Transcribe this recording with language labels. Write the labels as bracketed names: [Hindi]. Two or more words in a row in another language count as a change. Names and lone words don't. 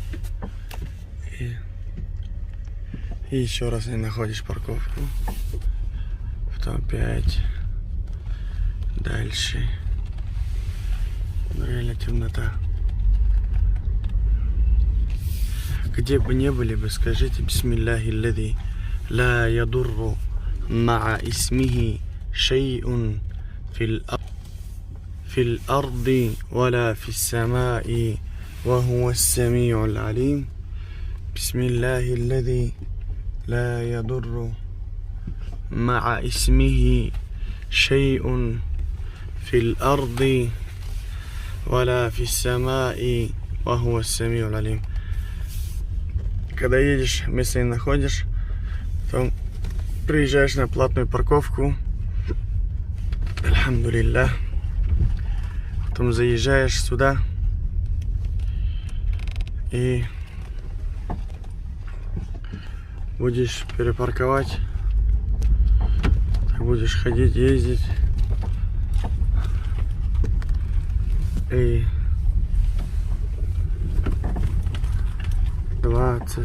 [Russian] И еще раз не находишь парковку. Потом опять. Дальше. Реально темнота. Где бы не были бы, скажите [Arabic] بسم الله الذي لا يضر مع اسمه شيء في الأرض ولا في السماء وهو السميع العليم. بسم الله الذي لا يضر مع اسمه شيء في الأرض ولا في السماء وهو السميع العليم. [Russian] Когда едешь, место не находишь, потом приезжаешь на платную парковку, альхамдулиллах, потом заезжаешь сюда и будешь перепарковать, так будешь ходить, ездить и 20.